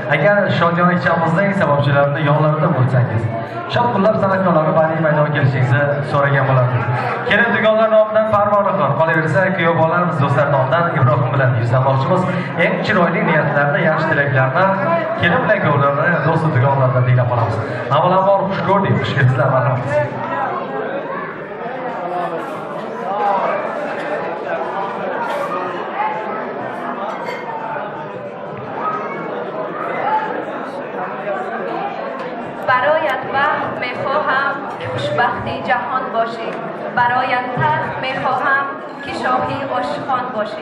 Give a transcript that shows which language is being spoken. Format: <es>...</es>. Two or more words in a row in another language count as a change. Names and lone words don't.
<uz>aka Shodiyon ichamizning sababchilarini yonlaridan bo'lsangiz. Shovqinlab san'atkorlarni badiiy maydonga kelishingizni so'ragan bo'lardik. Kelin dugonlar nomidan Farmonixon, qolaversa kuyov bolalarimiz do'stlar nomidan Ibrohim bilan yuzlamoqchimiz. Eng chiroyli niyatlarni, yaxshi tilaklarni kelin bilan kuyovlarni do'st dugonlardan tinglab qolamiz. Avvalambor xush ko'rdik, xush kelibsizlar, marhamat.</uz> <fa>برایت بخت میخواهم که خوشبختی جهان باشی، برایت تخت میخواهم که شاهی عاشقان باشی.</fa>